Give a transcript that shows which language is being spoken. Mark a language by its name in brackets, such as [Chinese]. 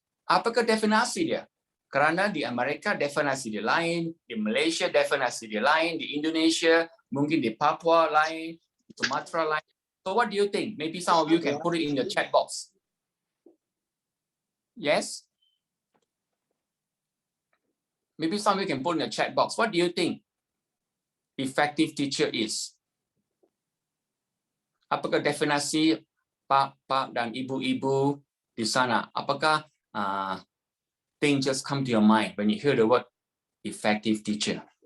[Malay] Apakah definisi dia? Kerana di Amerika definisi dia lain, di Malaysia definisi dia lain, di Indonesia, mungkin di Papua lain, di Sumatera lain. [English] So what do you think? Maybe some of you can put it in the chat box. Yes? Maybe some of you can put in the chat box. What do you think effective teacher is? [Malay] Apakah definisi Pak dan Ibu-ibu di sana? [English] Apakah things just come to your mind when you hear the word effective teacher?